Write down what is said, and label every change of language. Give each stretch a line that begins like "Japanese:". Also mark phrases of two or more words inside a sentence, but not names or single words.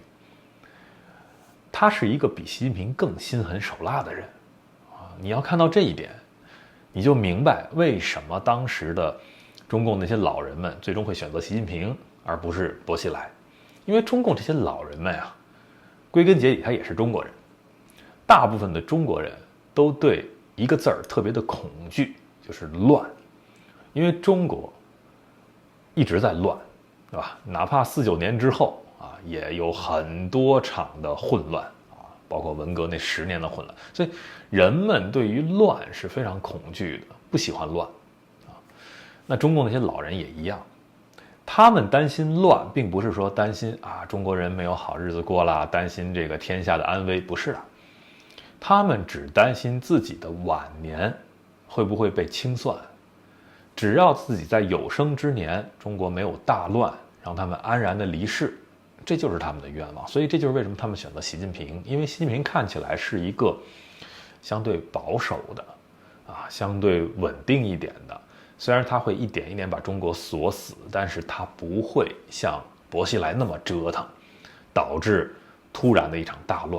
Chinese: 他是一個比習近平更心狠手辣的人你要看到這一點，你就明白為什麼當時的中共那些老人們最終會選擇習近平而不是薄熙來。因為中共這些老人們歸根結底他也是中國人，大部分的中國人都對一個字兒特別的恐懼，就是亂。因為中國一直在亂，对吧？哪怕49年之後也有很多場的混亂包括文革那10年的混亂，所以人們對於亂是非常恐懼的，不喜歡亂那中共那些老人也一樣，他們擔心亂，並不是說擔心中國人沒有好日子過啦，擔心這個天下的安危，不是的，他們只擔心自己的晚年會不會被清算。只要自己在有生之年，中國沒有大亂，讓他们安然的離世，這就是他們的願望。所以這就是為什麼他們選擇習近平，因為習近平看起來是一個相對保守的相對穩定一點的。雖然他會一點一點把中國鎖死，但是他不會像薄熙來那麼折騰，導致突然的一場大亂。